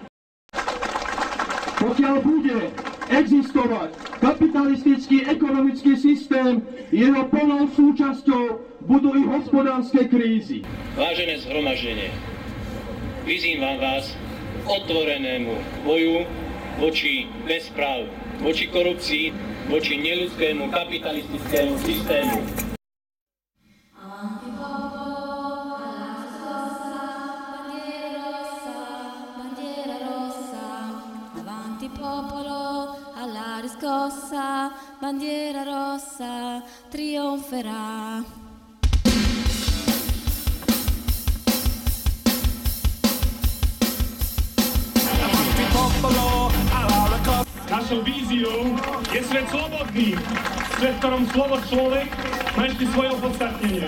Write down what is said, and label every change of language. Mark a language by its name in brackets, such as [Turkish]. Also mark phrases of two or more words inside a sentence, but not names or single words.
[Slovak] Pokiaľ bude existovať kapitalistický ekonomický systém, jeho plnou súčasťou budú i hospodárske krízy. Vážené zhromaždenie, vyzývam vás k otvorenému boju voči bezprávu, voči korupcii, voči neľudskému kapitalistickému systému. [Italian] Bandiera rossa trionferà. [Slovak] Našou víziou je svet slobodný, svet, v ktorom slovo človek má ešte svoje opodstatnenie.